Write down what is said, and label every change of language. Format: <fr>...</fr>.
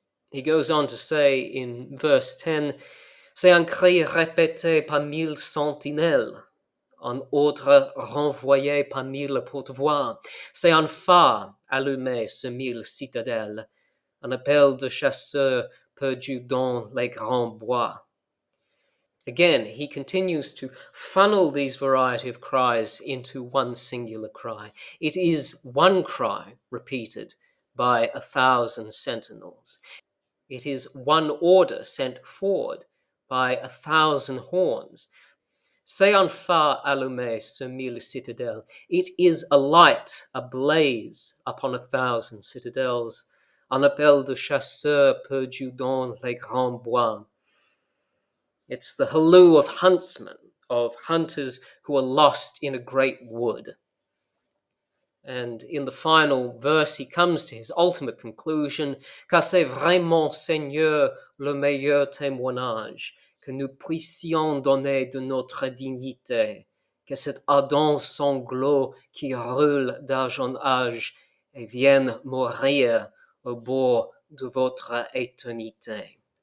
<en>He goes on to say in verse 10,</en> <fr>c'est un cri répété par 1000 sentinelles, un autre renvoyé par 1000 porte-voix. C'est un phare allumé sur 1000 citadelles, un appel de chasseurs perdu dans les grands bois.</fr> <en>Again, he continues to funnel these variety of cries into one singular cry. It is one cry repeated by 1,000 sentinels. It is one order sent forward by 1,000 horns.</en> <fr>C'est un phare allumé sur 1000 citadelles.</fr> <en>It is a light, a blaze upon 1,000 citadels.</en> <fr>Un appel de chasseurs perdu dans les grands bois.</fr> <en>It's the halloo of huntsmen, of hunters who are lost in a great wood. And in the final verse, he comes to his ultimate conclusion,</en> <fr>car c'est vraiment, Seigneur, le meilleur témoignage que nous puissions donner de notre dignité, que cet ardent sanglot qui roule d'âge en âge et vienne mourir au bord de votre éternité.</fr>